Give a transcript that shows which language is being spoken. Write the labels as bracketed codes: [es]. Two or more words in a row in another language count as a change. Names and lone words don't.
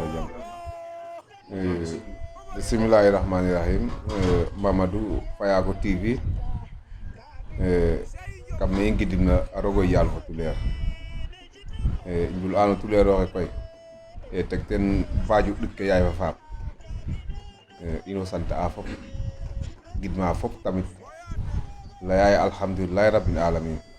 [ar] بسم الله الرحمن الرحيم Mamadou Fayako TV [srr] kam ne i ngidina a rogo yaal fo tuleer njul ano tuleer oxe koy teg ten faaju ɗik ke yaay fa faap ino sant a fop gidma fop tamit layaye [ar] الحمد لله رب العالمين